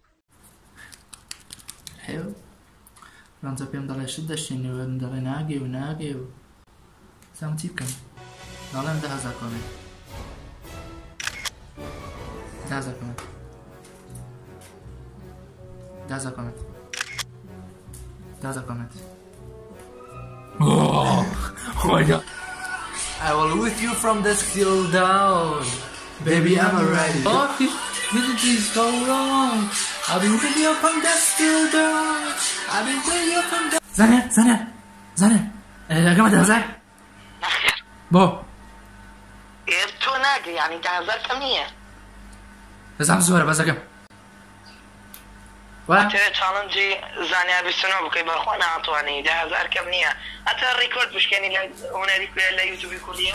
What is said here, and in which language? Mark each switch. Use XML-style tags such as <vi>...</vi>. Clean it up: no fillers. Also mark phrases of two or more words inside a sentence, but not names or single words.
<ckb>هێو ڕەنجە پێم دەڵێ شت دەشتێنەوە دەڵێ ناگێ و زانم چی بکەم دەڵێم 10,000 کۆمنت 10,000 کۆمنت 10,000 کۆمنت 10,000 کۆمنت</ckb> <en>Oh my god I will with you from the still down baby I'm ready Oh this is so wrong I've been with you from the still down I've been with you from the</en> <ckb>زانێ ئەگەمە</ckb> <en>10,000</en> <ckb>نەخێر بۆ تۆ ناگەی یعنی 10,000 کەم نییە دەزانم زۆرە بەزەکەم تۆ چاڵنجی زانیاری سنەوە بکەی بەخۆ ناتوانانی 10,000 کەم نییە ئەتە ڕیکۆرد بشکێنی لە هونەری لە یوتیوبی کوردیە</ckb>